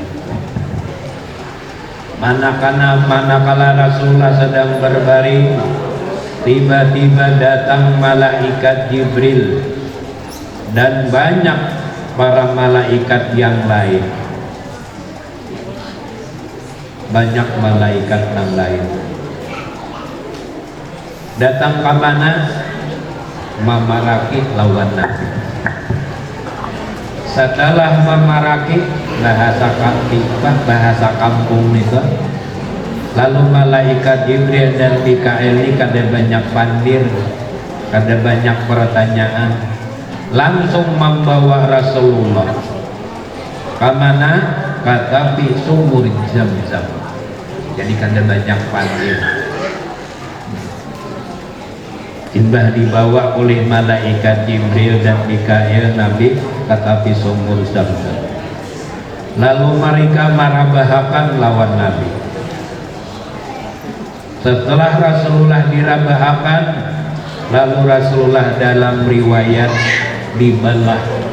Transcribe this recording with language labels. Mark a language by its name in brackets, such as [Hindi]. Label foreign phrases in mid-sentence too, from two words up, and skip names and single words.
[Indonesian] Manakala Rasulullah sedang berbaring, tiba-tiba datang malaikat Jibril dan banyak para malaikat yang lain. Banyak malaikat yang lain datang ke mana? [Banjar] Memaraki lawan Nabi. Setelah memaraki bahasa kampung itu, lalu malaikat Jibril dan Mikail ini kada banyak pandir, kada banyak pertanyaan, langsung membawa Rasulullah ke mana? [Indonesian] Kata di sumur Zam-Zam. [Banjar] Jadi kada banyak pandir. [Indonesian] Tiba dibawa oleh malaikat Jibril dan Mikail Nabi ke tepi sumur Zam-Zam. [Banjar] Lalu mereka marabahakan lawan Nabi. Setelah Rasulullah dirabahakan, lalu Rasulullah dalam riwayat dibalah.